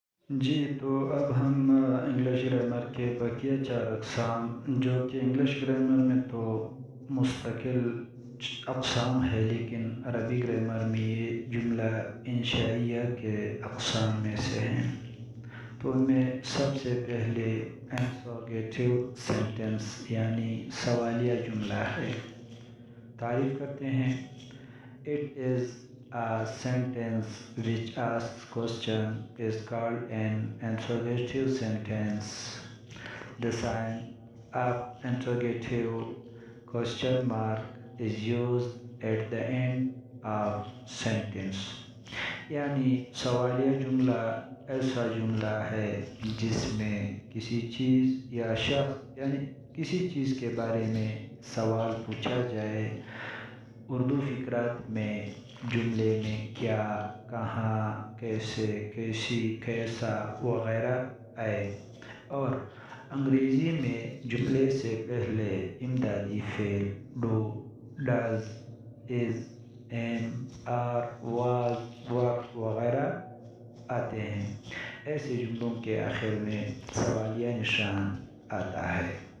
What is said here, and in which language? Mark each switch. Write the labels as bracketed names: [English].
[Urdu] جی، تو اب ہم انگلش گرامر کے بقیہ 4 اقسام، جو کہ انگلش گرامر میں تو مستقل اقسام ہے لیکن عربی گرامر میں یہ جملہ انشائیہ کے اقسام میں سے ہیں۔ تو ان میں سب سے پہلے انٹروگیٹو سینٹنس یعنی سوالیہ جملہ ہے۔ تعریف کرتے ہیں: [English] It is a sentence which asks question is called an interrogative sentence. The sign of interrogative question mark is used at the end of sentence. [Urdu] یعنی سوالیہ جملہ ایسا جملہ ہے جس میں کسی چیز یا شخص یعنی کسی چیز کے بارے میں سوال پوچھا جائے، اردو فقرات میں جملے میں کیا، کہاں، کیسے، کیسی، کیسا وغیرہ آئے، اور انگریزی میں جملے سے پہلے امدادی فعل do, does, is, M, are, was, ور وغیرہ آتے ہیں۔ ایسے جملوں کے آخر میں سوالیہ نشان آتا ہے،